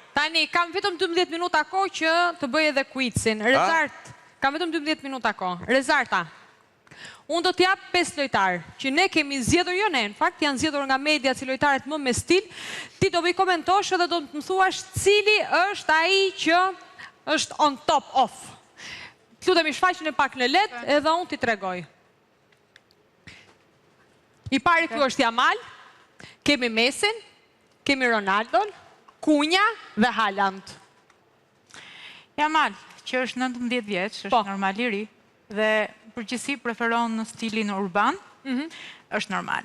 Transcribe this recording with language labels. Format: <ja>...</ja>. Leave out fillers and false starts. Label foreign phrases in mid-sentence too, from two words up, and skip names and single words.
<sq>Tani kam vetëm 12 minuta kohë që të bëj edhe quizin. Rezart. Kam vetëm 12 minuta kohë. Rezarta. Unë do t'jap 5 lojtarë, që ne kemi zgjedhur jo ne, në fakt janë zgjedhur nga media si lojtarët më me stil, ti do bëj komentosh edhe do të më thuash cili është ai që është</sq> <en>on top off.</en> <sq>Lutemi shfaqni pak në let edhe unë t'i tregoj. I pari këtu është Yamal, kemi Messin, kemi Ronaldon, Cunha dhe Haaland. Yamal, që është 19 vjeç, është normal i ri, dhe përgjithësi preferon në stilin urban, është normale,</sq>